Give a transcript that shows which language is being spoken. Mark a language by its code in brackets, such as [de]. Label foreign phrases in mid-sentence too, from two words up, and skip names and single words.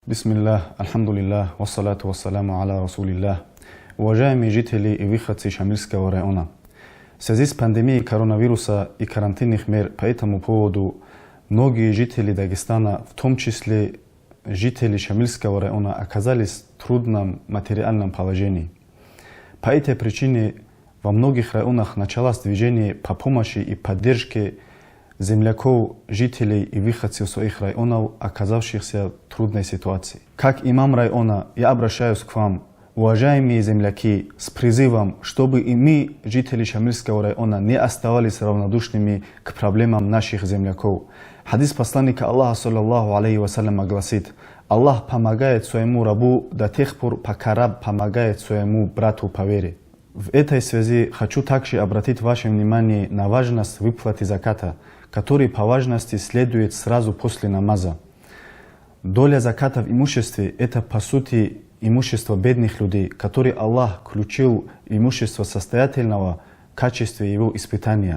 [ar] بسم الله، الحمد لله، والصلاة والسلام على رسول الله. [ru] Уважаемые жители и выходцы Шамильского района, в связи с пандемией коронавируса и карантинных мер по этому поводу многие жители Дагестана, в том числе жители Шамильского района, оказались в трудном материальном положении. По этой причине во многих районах началось движение по помощи и поддержке земляков, жителей и выходцев своих районов, оказавшихся в трудной ситуации. Как имам района, я обращаюсь к вам, уважаемые земляки, с призывом, чтобы и мы, жители Шамильского района, не оставались равнодушными к проблемам наших земляков. Хадис посланника Аллаха, [ar] صلى الله عليه وسلم, [ru] гласит: Аллах помогает своему рабу до тех пор, пока раб помогает своему брату по вере. В этой связи хочу также обратить ваше внимание на важность выплаты заката, который по важности следует сразу после намаза. Доля заката в имуществе – это по сути имущество бедных людей, которые Аллах включил имущество состоятельного в качестве его испытания.